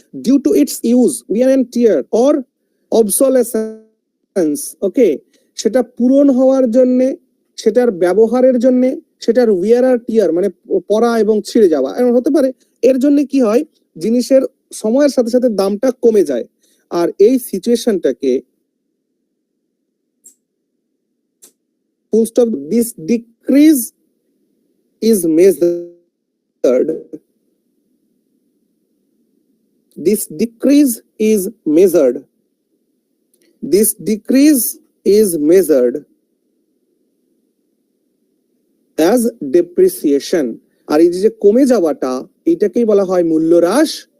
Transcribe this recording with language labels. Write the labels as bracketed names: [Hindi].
[English] Due to its use, wear and tear or obsolescence. [Bangla] ওকে, সেটা পূরণ হওয়ার জন্য, সেটার ব্যবহারের জন্য, সেটার উইয়ার আর টিয়ার মানে পরা এবং ছিঁড়ে যাওয়া এমন হতে পারে। এর জন্য কি হয়, জিনিসের সময়ের সাথে সাথে দামটা কমে যায়। আর এই সিচুয়েশনটাকে [English] Full stop, this decrease is measured, this decrease is measured, this decrease is measured as depreciation। [Bangla] আর এই যে কমে যাওয়াটা, এটাকেই বলা হয় মূল্য হ্রাস।